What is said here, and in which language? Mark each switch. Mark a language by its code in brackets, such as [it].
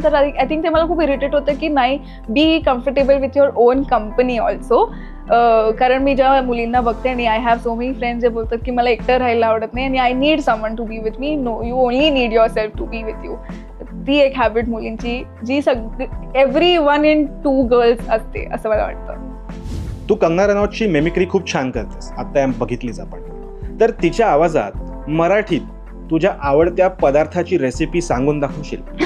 [en] तर I think [mr] ते मला खूप इरिटेट होतं की नाही, [en] Be comfortable with your own company also. [mr] कारण मी जेव्हा मुलींना बघते आणि [en] I have so many friends [mr] जे बोलतात की मला एकटं राहायला आवडत नाही आणि [en] I need someone to be with me. No, you only need yourself to be with you. [mr] ती एक हॅबिट मुलींची जी [en] every 1 in 2 girls [mr] असते असं मला वाटतं. तू कंगना रनौतची मेमिक्री खूप छान करतेस, आता बघितलीच आपण. तर तिच्या आवाजात मराठीत तुझ्या आवडत्या पदार्थाची रेसिपी सांगून दाखवशील?